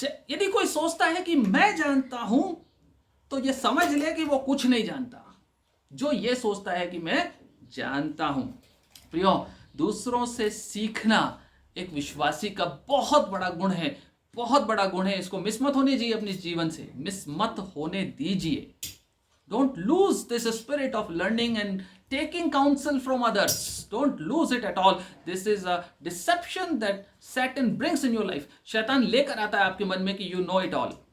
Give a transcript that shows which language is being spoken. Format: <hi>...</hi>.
<hi>यदि कोई सोचता है कि मैं जानता हूं तो ये समझ ले कि वो कुछ नहीं जानता। जो ये सोचता है कि मैं जानता हूं, प्रियो, दूसरों से सीखना एक विश्वासी का बहुत बड़ा गुण है, बहुत बड़ा गुण है। इसको मिस मत होने दीजिए, अपने जीवन से मिस मत होने दीजिए।</hi> <en>Don't lose this spirit of learning and taking counsel from others. Don't lose it at all. This is a deception that Satan brings in your life.</en> <hi>शैतान लेकर आता है आपके मन में कि</hi> <en>you know it all.</en>